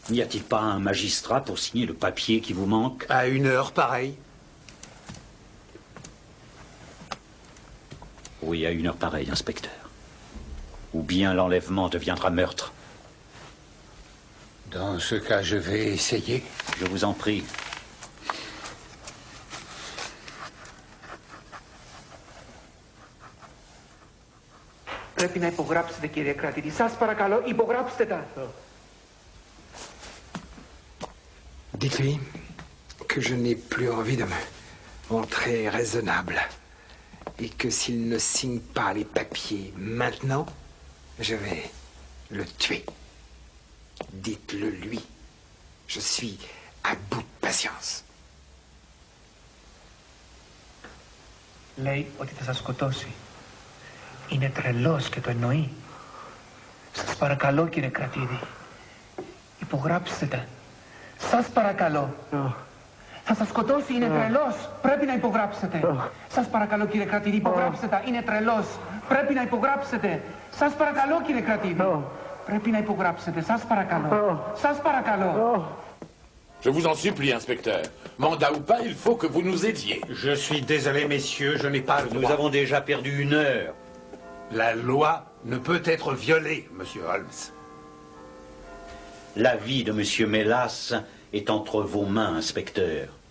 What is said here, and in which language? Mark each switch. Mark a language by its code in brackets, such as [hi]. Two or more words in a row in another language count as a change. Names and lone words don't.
[fr] N'y a-t-il pas un magistrat pour signer le papier qui vous manque? À 1 heure, pareil. Oui, à 1 heure pareil, inspecteur. Ou bien l'enlèvement deviendra meurtre. Dans ce cas, je vais essayer. Je vous en prie. [el] Πρέπει να υπογράψετε, κύριε κρατήτη. Σας παρακαλώ, υπογράψτε τα. Dites-lui que je n'ai plus envie de me montrer raisonnable. Et que s'il ne signe pas les papiers maintenant, je vais le tuer. Dites-le lui. Je suis à bout de patience. Λέει ότι θα σας σκοτώσει. Είναι τρελός και το εννοεί. Σας παρακαλώ, κύριε κρατήδη. Υπογράψτε τα. Σας παρακαλώ. Θα σας σκοτώσει, είναι τρελός. Πρέπει να υπογράψετε. Σας παρακαλώ, κύριε κρατήδη, υπογράψτε τα. Είναι τρελός. Πρέπει να υπογράψετε. Σας παρακαλώ, κύριε κρατήδη. Πρέπει να υπογράψετε. Σας παρακαλώ. Σας παρακαλώ. [fr] Je vous en supplie, inspecteur. Mandat ou pas, il faut que vous nous aidiez. Je suis désolé, messieurs, je n'ai pas le droit. Nous avons déjà perdu 1 heure. La loi ne peut être violée, monsieur Holmes. La vie de monsieur Mélas est entre vos mains, inspecteur.